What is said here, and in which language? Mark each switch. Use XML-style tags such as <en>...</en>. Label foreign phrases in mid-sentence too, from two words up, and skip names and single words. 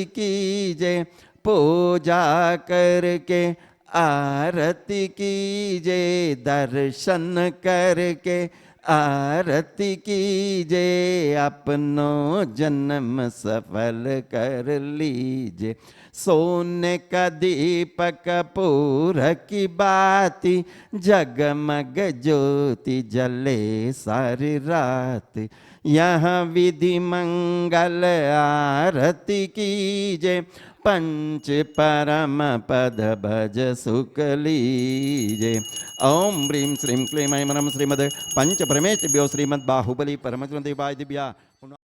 <hi>कीजे पूजा करके आरती कीजे दर्शन करके आरती कीजे अपनो जन्म सफल कर लीजे सोने का दीपक पूर की बाती जगमग ज्योति जले सारी रात यहाँ विधि मंगल आरती कीजे पंच परम पद भज सुख लीजे</hi> <sa>ओम ह्रीं श्रीं क्लीं ऐं ह्रं श्रीमद् पंच परमेष्ठिभ्यो श्रीमद्बाहुबली परमजनदेवाय दिव्या</sa>